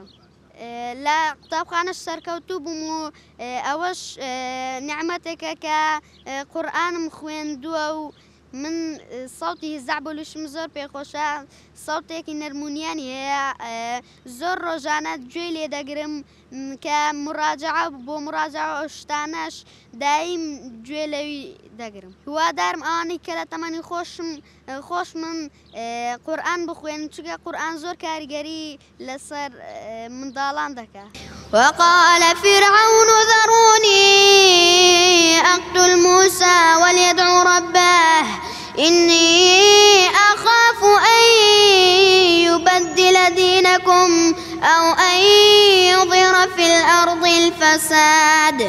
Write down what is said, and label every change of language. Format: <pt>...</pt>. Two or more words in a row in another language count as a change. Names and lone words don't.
<ckb>لە قوتابخانەش سەرکەوتوو بووم و ئەوەش نیعمەتێکە کە قورئانم خوێندووە و من سەوتی هیزعبولوشم زۆر پێخۆشە، سەوتێکی نەرمونیانی هەیە، زۆر ڕۆژانە گوێی لێ دەگرم کە بۆ مراجعە ئەو شتانەش دایم گوێ لەوی دەگرم. هیوادارم ئەوانەی کە لە تەمەنی خۆش من قورئان بخوێنن، چونکە قورئان زۆر کاریگەری لەسەر منداڵان دەکات.</ckb> <ar>وقال فرعون ذروني أقتل موسى وليدع ربه إني أخاف أن يبدل دينكم أو أن يظهر في الأرض الفساد.</ar>